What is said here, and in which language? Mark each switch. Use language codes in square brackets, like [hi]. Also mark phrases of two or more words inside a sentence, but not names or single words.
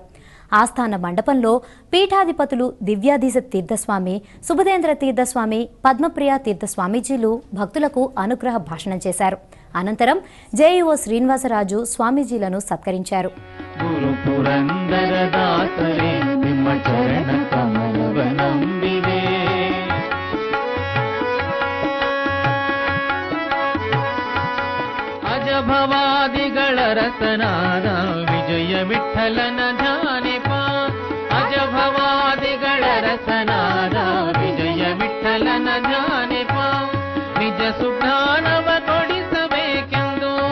[te] ఆస్థాన మండపంలో పీఠాధిపతులు దివ్యాధీశ తీర్థస్వామి, సుబుధేంద్ర తీర్థస్వామి, పద్మప్రియ తీర్థస్వామీజీలు భక్తులకు అనుగ్రహ భాషణం చేశారు. అనంతరం జేఈఓ శ్రీనివాసరాజు స్వామీజీలను సత్కరించారు. [kn] ಗುರು ಪುರಂದರದಾಸರೇ ನಿಮ್ಮ ಚರಣ ಕಮಲವನಂಬಿದೆ ಅಜಭವಾದಿಗಳ ರಸನಾದ ವಿಜಯ ವಿಠಲನ ಧ್ಯಾನಿಪ ಅಜಭವಾದಿಗಳ ರಸನಾದ ವಿಜಯ ವಿಠಲನ ಧ್ಯಾನಿಪ ನಿಜ ಸುಜ್ಞಾನವ ಕೊಡಿಸಬೇಕೆಂದು